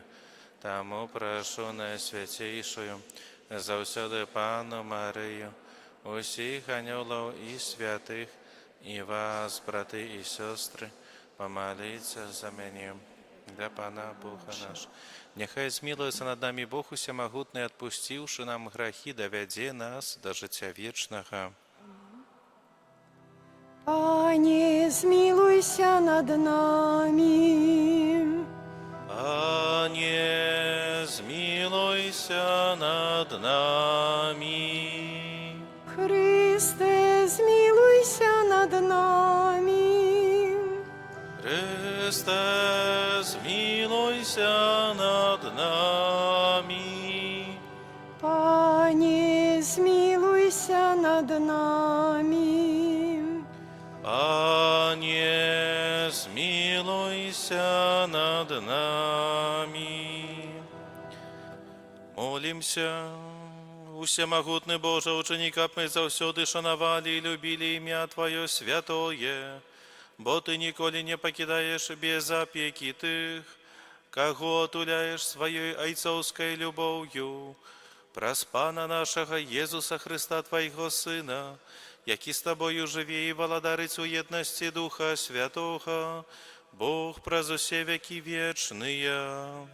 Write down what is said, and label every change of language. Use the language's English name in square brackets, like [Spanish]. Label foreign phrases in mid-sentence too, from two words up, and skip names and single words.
[Belarusian] Таму прашу найсвяцейшую заўсёды Пану Марыю, усіх анёлаў і святых, і вас, браты і сёстры, помоліться за мяне, для Пана Бога наш. Няхай змілуецца над намі Бог усемагутны, адпусціўшы нам грахі, давядзе нас да жыцця вечнага. [Ukrainian] Пане, змилуйся над нами. Пане, змилуйся над нами. Христе, змилуйся над нами. Христе, змилуйся над нами. Пане, змилуйся над нами. Пане, змилуйся над нами. Молимся. [Belarusian] Усемагутны Боже, учини, каб мы заўсёды шанавалі і любілі імя Твоё святое, бо Ты ніколі не пакідаеш без апекі тых, каго атуляеш сваёй айцоўскай любоўю, праз Пана нашага Езуса Христа, Твайго Сына, які з Табою жыве і валадарыць у еднасці Духа Святога, Бог праз усе векі вечныя.